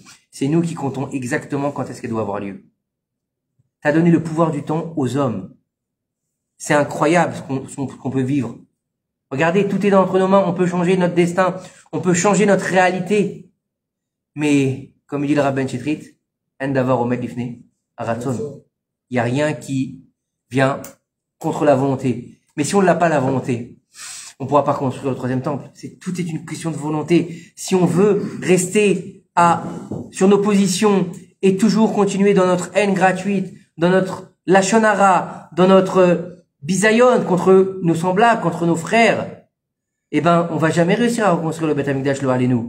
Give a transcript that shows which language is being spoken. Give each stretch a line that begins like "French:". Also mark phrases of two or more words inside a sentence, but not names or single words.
French: C'est nous qui comptons exactement quand est-ce qu'elle doit avoir lieu. T'as donné le pouvoir du temps aux hommes. C'est incroyable ce qu'on peut vivre. Regardez, tout est entre nos mains. On peut changer notre destin. On peut changer notre réalité. Mais, comme il dit le Rabban Chetrit,
Hebrew: אין דבר עומד בפני הרצון.
French: Il n'y a rien qui vient contre la volonté. Mais si on n'a pas la volonté, on ne pourra pas construire le troisième temple. Tout est une question de volonté. Si on veut rester sur nos positions et toujours continuer dans notre haine gratuite, dans notre
Hebrew: לשון הרע,
French: dans notre bisayon contre nos semblables, contre nos frères, eh ben, on va jamais réussir à reconstruire le
Hebrew: בית המקדש,
French: le Halénou.